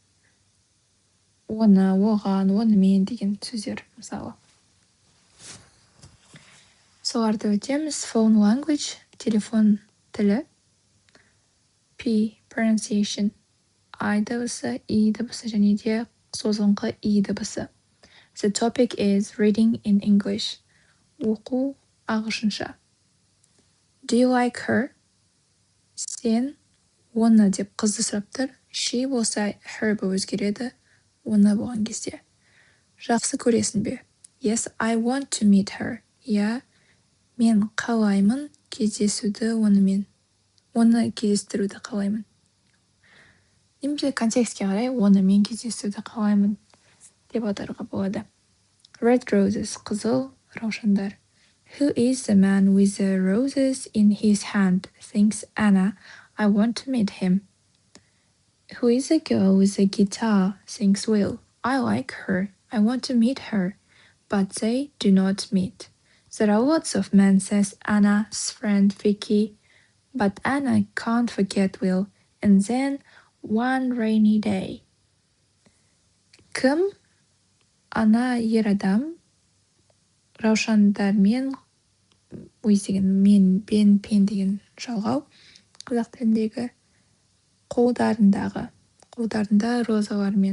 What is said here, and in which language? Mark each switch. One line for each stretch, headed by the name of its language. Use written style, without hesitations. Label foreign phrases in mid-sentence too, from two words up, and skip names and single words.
Kazakh: Оны, оған, онымен деген сөздер мысалы. Соларды өтеміз.
English: Phone language,
Kazakh: телефон тілі. P, pronunciation, I дыбысы, E дыбысы және де созылыңқы E дыбысы.
English: The topic is reading in English.
Kazakh: Оқу ағылшынша.
English: Do you like her?
Kazakh: Сен оны деп қызды сұрап тұр. She болса her болып өзгереді. Оны болған кезде. Жақсы көресің бе?
English: Yes, I want to meet her.
Kazakh: Я, мен қалаймын кездесуді онымен. Оны кездестіруді қалаймын. Немесе контекстке қарай онымен кездесуді қалаймын деп аударуға болады.
English: Red roses,
Kazakh: қызыл раушандар.
English: Who is the man with the roses in his hand? Thinks Anna. I want to meet him. Who is the girl with the guitar? Thinks Will. I like her. I want to meet her. But they do not meet. There are lots of men, says Anna's friend Vicky. But Anna can't forget Will. And then one rainy day.
Kazakh: Кім? Ана ер адам. Раушандармен, өз деген мен, бен, пен деген жалғау. Қазақ тіліндегі қолдарында розалармен.